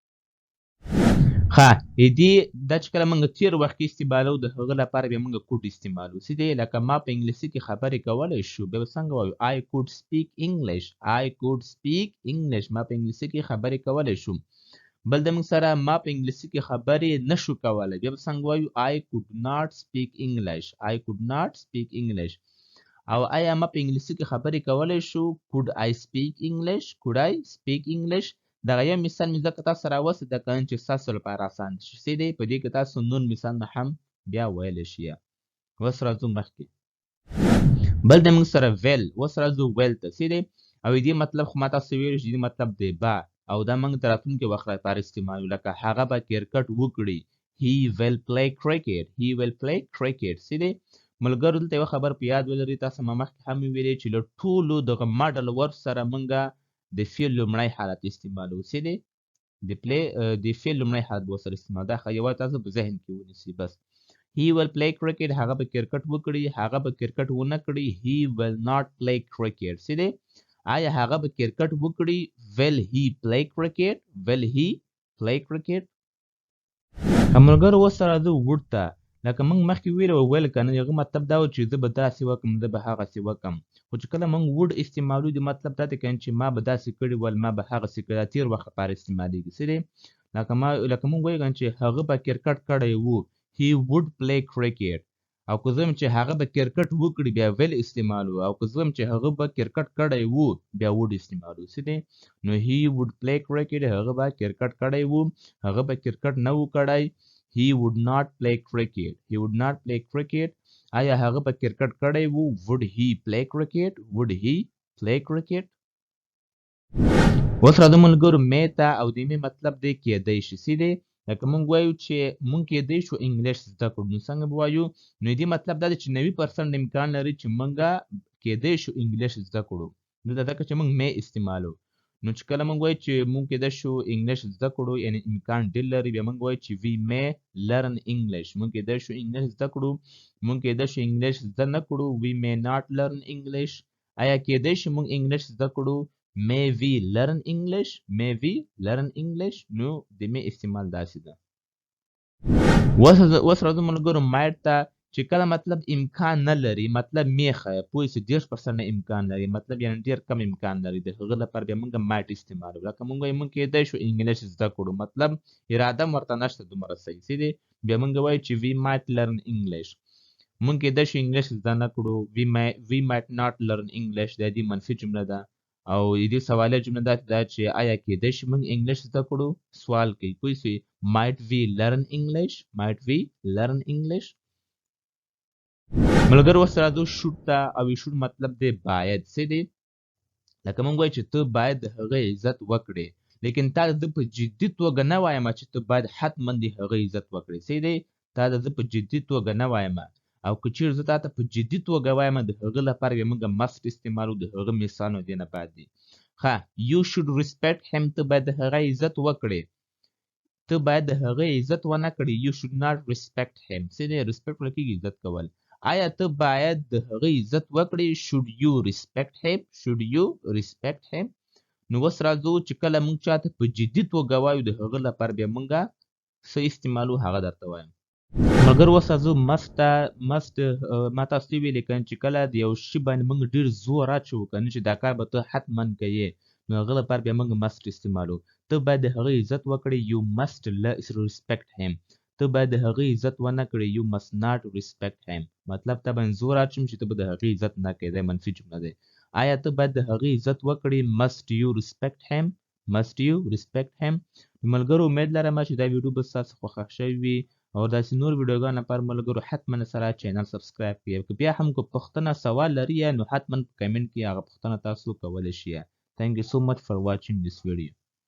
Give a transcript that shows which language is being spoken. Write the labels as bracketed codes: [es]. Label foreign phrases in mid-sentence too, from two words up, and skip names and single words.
[ps] دې دا چې کله موږ تېر وخت کې استعمالو د هغه لپاره بیا موږ کوډ استعمالو څه دی لکه ما په انګلیسي کې خبرې کولی شو بیا به څنګه وایو [en] I could speak English I could speak English [ps] ما په انګلیسي کې خبرې کولی شو بل د موږ سره ما په انګلیسي کې خبرې نشو کولی بیا به څنګه وایو [en] I could not speak English I could not speak English [ps] او آیا ما په انګلیسي کې خبرې کولی شو [en] could I speak English could I speak English [ps] دغه یو مثال مې ځکه تاسو سره وسه د کنه چې ستاسو لپاره اسان شي څه دی په دې کې تاسو نور مثالونه هم بیا ویلی شي اوس راځو مخکې بل د موږ سره ویل اوس راځو ویل ته څه دی او دې مطلب خو ما تاسو ویلو چې دې مطلب دی با او دا موږ د راتلونکي وخت لپاره استعمالو لکه هغه به کرکټ وکړي [en] he will play [ps] cricket څه دی ملګرو دلته یوه خبر په یاد ولرئ تاسو ما مخکې هم ویلې چې له ټولو دغه ماډل ورب سره موږ د فعل لومړی حالت استعمالو څه دی د فعل لومړی حالت به ورسره استعمال دا یوازې تاسو په ذهن کې ونیسئ بس [en] he will play cricket [ps] هغه به کرکټ وکړي هغه به کرکټ ونه کړي [en] he will not play cricket [ps] څه دی آیا هغه به کرکټ وکړي [en] will he play [ps] cricket ملګرو اوس راځو would ته لکه موږ مخکې ویل که نه هغه مطلب دا و چې زه به داسې وکړم زه به هغسې وکړم خو چې کله موږ وډ استعمالو د مطلب دا دی که چې ما به داسې کړي ول ما به هغسې کړي دا تېر وخت لپاره استعمالېږي څه دی لکه موږ وایو چې هغه به کرکټ کړی و [en] he would play cricket [ps] او که زه چې هغه به کرکټ وکړي بیا ویل استعمالو او که زه چې هغه به کرکټ کړی و بیا وډ استعمالو څه دی نو [en] he would play cricket [ps] هغه به کرکټ کړی و هغه به کرکټ نه و کړی [en] he would not play cricket [ps] آیا هغه به کرکټ کړی و [en] would he play cricket [ps] اوس راځو ملګرو مې ته او د مې مطلب دی کېدی شي څه دی لکه موږ وایو چې موږ کېدی شو انګلیش زده کړو نو څنګه به وایو نو دې مطلب دا دی چې 90% امکان لري چې موږ کېدی شو انګلیش زده کړو دلته ځکه چې موږ مې استعمالو نو چې کله موږ وایو چې موږ کېدای شو انګلیش زده کړو یعنې امکان ډېر لري بیا موږ وایو چې [en] we may learn English [ps] موږ کېدای شو انګلیش زده کړو موږ کېدای شو انګلیش زده نه کړو [en] we may not learn English [ps] آیا کېدای شي موږ انګلیش زده کړو [en] may we learn English [ps] نو د مې استعمال داسې ده اوس راځو ملګرو might ته چې کله مطلب امکان نه لري مطلب میخه پوه شئ 10% امکان لري مطلب یعنې ډېر کم امکان لري د هغه لپاره بیا موږ مایټ استعمالو لکه موږ وایو موږ کېدای شو انګلیش زده کړو مطلب اراده هم ورته نشته دومره صحیح څه دی بیا موږ وایو چې [en] we might learn English [ps] موږ کېدای شو انګلیش زده نه کړو [en] we might not learn English [ps] دا دې منفي جمله ده او دې سوالیه جمله دا چې آیا کېدای شي موږ انګلیش زده کړو سوال کوي پوه شئ [en] might we learn English [ps] ملګرو اوس راځو شوډ ته او شوډ مطلب دی باید څه دی لکه موږ وایو چې ته باید د هغه عزت وکړې لیکن تا د په جدي توګه نه وایم چې ته باید حتما د هغه عزت وکړې څه دی تا ته زه په جدي توګه نه وایم، او که چیرې زه تا ته په جدي توګه وایم د هغه لپاره به موږ must استعمالو، د هغه مثالونه دې نه بعد دي. [en] ښه you should respect him، [ps] ته باید د هغه عزت وکړې، ته باید د هغه عزت ونه کړې. [en] you should not respect him، [ps] څه دی respect ویل کېږي عزت کول. آیا ته باید د هغه عزت وکړې؟ [en] should you respect him، should you respect him. [ps] نو اوس راځو چې کله موږ چاته په جدي توګه وایو د هغه لپاره بیا موږ څه استعمالو هغه درته وایم. مګر اوس راځو must ما تاسو ته ویلې کنه چې کله د یو شي باندې موږ ډېر زور اچوو کنه چې دا کار به ته حتما کوې، نو هغه لپاره بیا موږ must استعمالو. ته باید د هغه عزت وکړې [en] you must respect him، [ps] ته باید د هغه عزت ونه کړې [en] you must not respect him. [ps] مطلب ته باندې زور اچوم چې ته به د هغه عزت نه کوې، دا منفي جمله دی. آیا ته باید د هغه عزت وکړې [en] must you respect him، must you respect him. [ps] ملګرو امید لرم چې دا ویډیو به ستاسو خوښه شوې وي، او داسې نور ویډیوګانو لپاره ملګرو حتما سره چینل سبسکرایب کړئ. که بیا هم که پوښتنه سوال لري نو حتما په کمنټ کې هغه پوښتنه تاسو کولی شئ. [en] Thank you so much for watching this video.